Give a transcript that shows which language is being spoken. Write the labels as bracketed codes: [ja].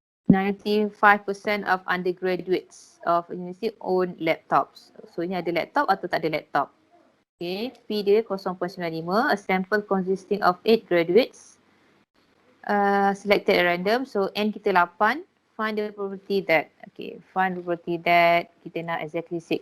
[en] 95% of undergraduates of university own laptops. [ms] So, ini ada laptop atau tak ada laptop? [en] Okay, [ms] P dia [en] 0.95. A sample consisting of 8 graduates. Selected at random. So, [ms] N kita [en] 8. Find the probability that. Okay, find the probability that [ms] kita nak [en] exactly 6.